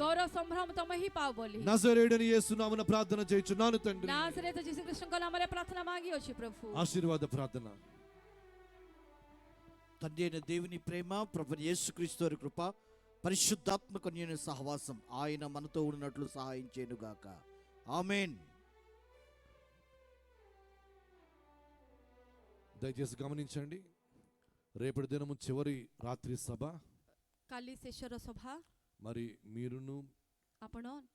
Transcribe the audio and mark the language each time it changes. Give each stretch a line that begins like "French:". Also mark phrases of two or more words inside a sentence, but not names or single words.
Odia: ଗୌରବ ସମ୍ଭ୍ରମ ତମେ ହିଁ ପାଅ ବୋଲି
Telugu: నజరేయుడైన యేసు నామమున ప్రార్థన చేయుచున్నాను తండ్రి.
Odia: ନାସରେତ ଯୀଶୁ ଖ୍ରୀଷ୍ଟଙ୍କ ନାମରେ ପ୍ରାର୍ଥନା ମାଗି ଅଛି ପ୍ରଭୁ.
Telugu: ఆశీర్వాద ప్రార్థన. తండ్రి అయిన దేవుని ప్రేమ, ప్రభువైన యేసుక్రీస్తు వారి కృప, పరిశుద్ధాత్మ కన్యని సహవాసం ఆయన మనతో ఉన్నట్లు సహాయం చేయనుగాక. ఆమేన్. దయచేసి గమనించండి, రేపటి దినము చివరి రాత్రి సభ.
Odia: କାଲି ଶେଷର ସଭା,
Telugu: మరి మీరును
Odia: ଆପଣ